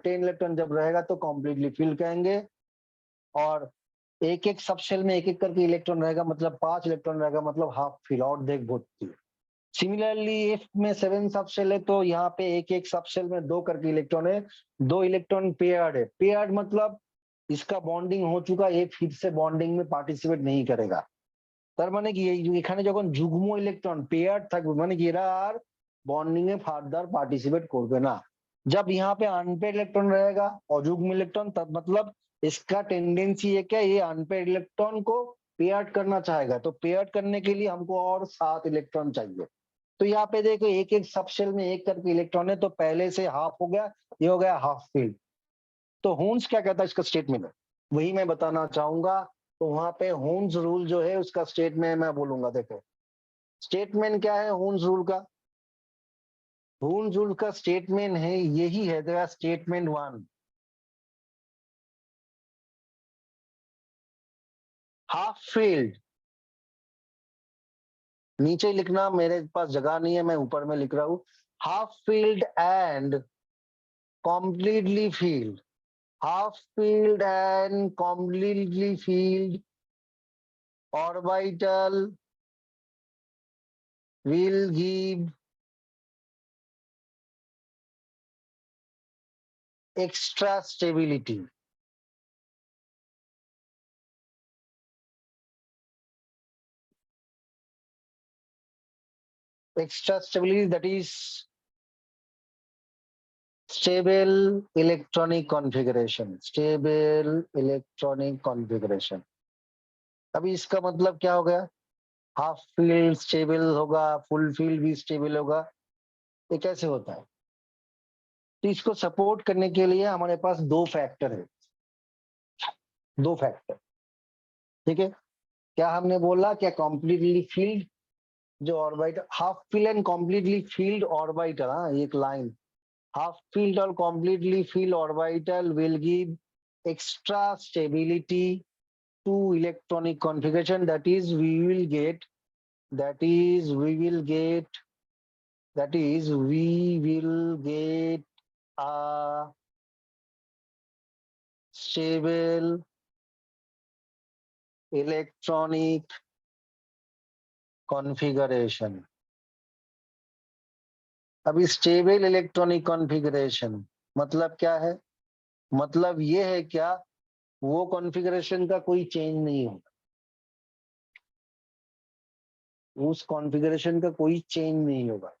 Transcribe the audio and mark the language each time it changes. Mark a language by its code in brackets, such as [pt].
[hi] 10 electron जब रहेगा तो कॉम्प्लीटली फील्ड कहेंगे। और एक एक सब शेल में एक एक करके इलेक्ट्रॉन रहेगा, मतलब 5 इलेक्ट्रॉन रहेगा, मतलब हाफ फील्ड और देख भर्ती। सिमिलरली एफ में 7 सब शेल है, तो यहाँ पे एक एक सब शेल में 2 करके इलेक्ट्रॉन है। 2 इलेक्ट्रॉन पेयर्ड है। पेयर्ड मतलब इसका बॉन्डिंग हो चुका, ये फिर से बॉन्डिंग में पार्टिसिपेट नहीं करेगा। [bn] তার মানে কি, এখানে যখন যুগ্ম ইলেকট্রন পেয়ার থাকবে, মানে কি এরা আর বন্ডিং এ ফার্দার পার্টিसिपेट করবে না। [hi] जब यहाँ पे अनपेड इलेक्ट्रॉन रहेगा, अयुग्म इलेक्ट्रॉन, तब मतलब इसका टेंडेंसी है क्या? ये अनपेड इलेक्ट्रॉन को पेयर्ड करना चाहेगा। तो पेयर्ड करने के लिए हमको और 7 इलेक्ट्रॉन चाहिए। तो यहाँ पे देखो एक एक सब शेल में एक करके इलेक्ट्रॉन है, तो पहले से हाफ हो गया, ये हो गया हाफ फील्ड। तो हुन्स क्या कहता है इसका स्टेटमेंट है, वही मैं बताना चाहूंगा। तो वहां पे हुन्स रूल जो है उसका स्टेटमेंट मैं बोलूंगा। देखो स्टेटमेंट क्या है हुन्स रूल का? हुन्स रूल का स्टेटमेंट है, यही है, देखा स्टेटमेंट 1। हाफ फील्ड नीचे लिखना, मेरे पास जगह नहीं है, मैं ऊपर में लिख रहा हूं। [en] Half filled and completely filled, half filled and completely filled orbital will give extra stability. Extra stability, that is stable electronic configuration. Stable electronic configuration. [hi] अभी इसका मतलब क्या हो गया? हाफ फील्ड स्टेबल होगा, फुल फील्ड भी स्टेबल होगा। ये कैसे होता है? तो इसको सपोर्ट करने के लिए हमारे पास 2 फैक्टर है। 2 फैक्टर, ठीक है। क्या हमने बोला? [en] क्या completely filled जो orbital, half filled and completely filled orbital, [hi] हाँ एक लाइन, [en] Half filled और completely filled orbital will give extra stability two electronic configuration, that is we will get a stable electronic configuration. [hi] अभी stable electronic configuration मतलब क्या है? मतलब ये है क्या, वो कॉन्फ़िगरेशन का कोई चेंज नहीं होगा, उस कॉन्फ़िगरेशन का कोई चेंज नहीं होगा।